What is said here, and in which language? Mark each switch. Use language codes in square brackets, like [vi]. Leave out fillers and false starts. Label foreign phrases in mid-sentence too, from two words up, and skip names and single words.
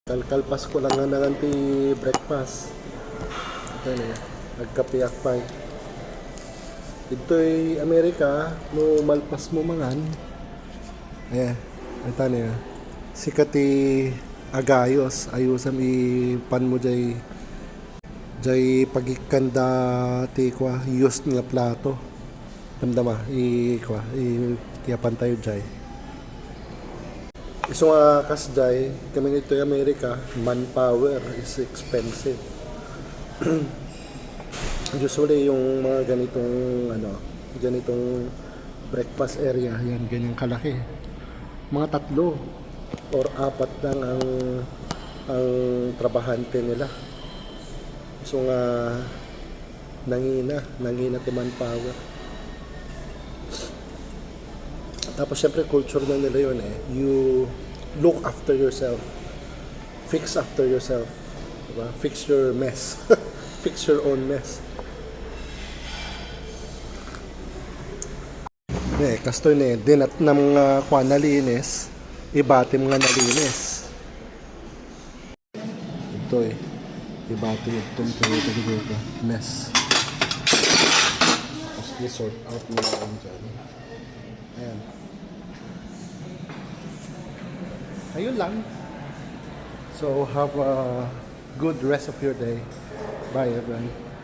[ilo] Kalkalpas ko lang nga nanti breakfast. [tl] Ito na, nagkapiyak pa. Ito'y Amerika, [ilo] no malpas mo mangan. [tl] Ayan, ito na. [ilo] Sikati agayos, ayusam ipan mo jay pagikanda ti kwa use nga plato. Damdama, kiyapan tayo jay. So nga kasday, [tl] kami nito yung Amerika, [en] manpower is expensive. [tl] Usually yung mga ganitong [en] breakfast area, [tl] yan ganyang kalaki. Mga 3 or 4 lang ang trabahante nila. [ilo] So nga nangina ti manpower. [tl] Tapos syempre culture na nila yun eh. [en] You look after yourself. Fix after yourself. Diba? Fix your mess. Fix your own mess. [ilo] Kasto ni dinat na mga kwa nalinis, ibati mga nalinis. [tl] Ito ibati itong dito mess. Tapos i- [en] sort out [tl] mo lang dyan. Ayan. Ayun lang. [en] So have a good rest of your day. Bye everyone.